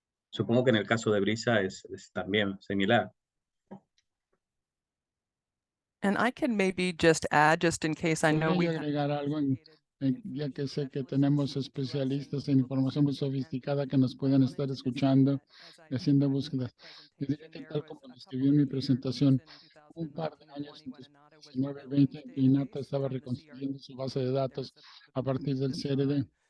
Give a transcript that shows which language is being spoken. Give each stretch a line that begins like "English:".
Spanish: Supongo que en el caso de Brisa es también similar.
English: And I can maybe just add, just in case I know we
Spanish: Podría agregar algo, ya que sé que tenemos especialistas en información muy sofisticada que nos pueden estar escuchando y haciendo búsquedas. Y diría que tal como lo escribí en mi presentación, un par de años en 2019-20, que INATA estaba reconstruyendo su base de datos a partir del CRD.